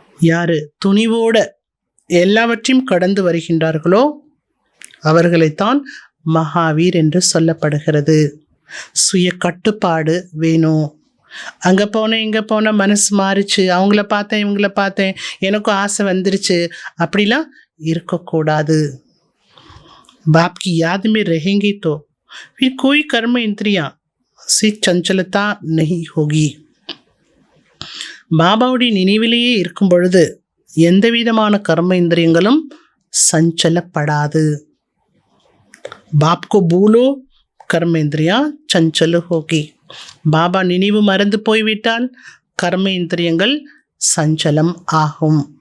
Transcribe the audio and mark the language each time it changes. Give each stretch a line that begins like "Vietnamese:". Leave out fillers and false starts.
Tamil: யார் துணிவோட எல்லாவற்றையும் கடந்து வருகின்றார்களோ அவர்களைத்தான் மகாவீர் என்று சொல்லப்படுகிறது. சுய கட்டுப்பாடு வேணும். அங்கே போனேன் இங்கே போனேன், மனசு மாறிச்சு, அவங்கள பார்த்தேன் இவங்கள பார்த்தேன், எனக்கும் ஆசை வந்துருச்சு, அப்படிலாம் இருக்கக்கூடாது.
Hindi: बाप की याद में रहेंगे तो फिर कोई कर्म इंद्रियां से चंचलता नहीं होगी.
Tamil: பாபாவுடைய நினைவிலேயே இருக்கும் பொழுது எந்த விதமான கர்ம இந்திரியங்களும் சஞ்சலப்படாது.
Hindi: பாப்கோ பூலோ கர்ம இந்திரியா சஞ்சல் ஹோகி.
Tamil: பாபா நினைவு மறந்து போய்விட்டால் கர்ம இந்திரியங்கள் சஞ்சலம் ஆகும்.